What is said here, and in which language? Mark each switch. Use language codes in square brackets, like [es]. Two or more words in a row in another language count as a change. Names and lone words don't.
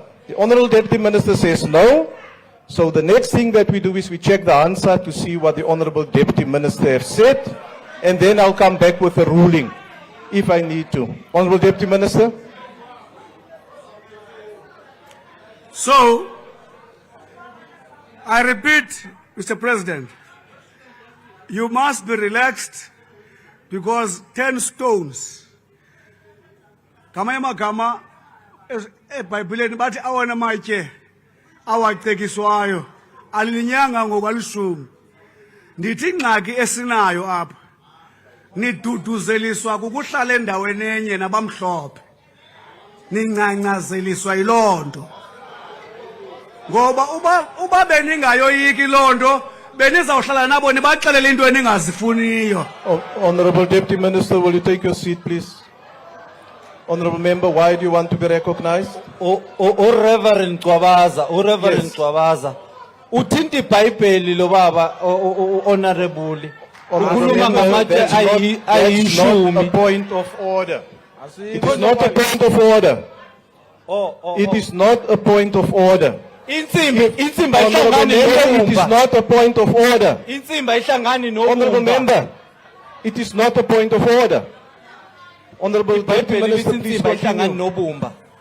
[en] The Honourable Deputy Minister says no. So the next thing that we do is we check the answer to see what the Honourable Deputy Minister has said, and then I'll come back with a ruling if I need to. Honourable Deputy Minister. So, I repeat, Mr. President, you must be relaxed because 10 stones. [xh] Kamaya magama eBhayibhelini bathi awona matye awacekiswayo alilinyanga ngokwalishumi. Ndithi ingxaki esinayo apha niduduzeliswa kukuhlala endaweni enye nabamhlophe. Nincancazeliswa yilonto. Ngoba uba beningayoyiki lonto benizawuhlala nabo nibaxelele into eningazifuniyo. [en] Honourable Deputy Minister, will you take your seat, please? Honourable Member, why do you want to be recognized? [xh] Reverend Gwabaza, uthinta iBhayibheli lo baba honorable. Ukhuluma ngamatshe ayishumi. [en] That's not a point of order. It is not a point of order. It is not a point of order. Honourable Member, it is not a point of order. Honourable Member, it is not a point of order. Honourable Deputy Minister, please continue.